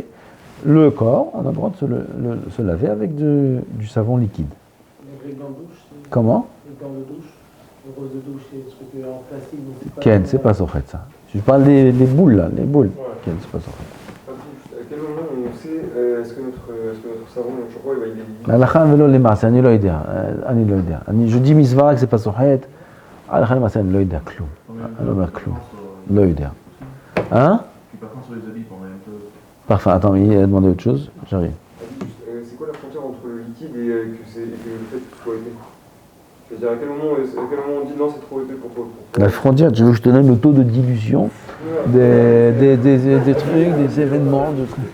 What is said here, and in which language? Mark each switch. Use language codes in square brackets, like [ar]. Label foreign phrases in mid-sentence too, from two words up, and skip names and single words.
[fr] Le corps, on a le droit de se laver avec du savon liquide. Donc les gants de douche, Comment? les gants de douche, le rose de douche, c'est des trucs en plastique. Donc c'est pas Ken, c'est pas sorfait ça. Je parle des boules là, les boules. Ouais. Ken, c'est pas sorfait. À quel moment on sait est-ce que notre savon, notre shampoing, il est [he] הלכה ולא למעשה, אני לא יודע, [fr] je dis misvara que c'est pas sorfait, [he] הלכה למעשה אני לא יודע כלום, אני לא אומר כלום, לא יודע. [fr] Hein? Puis parfois sur les habits pendant un peu. Parfait, attends, il a demandé autre chose, j'arrive. C'est quoi la frontière entre le liquide et que le fait que ce soit épais? C'est-à-dire à quel moment on dit non c'est trop épais pour La frontière, tu veux que je te donne le taux de dilution des trucs, des événements, de trucs.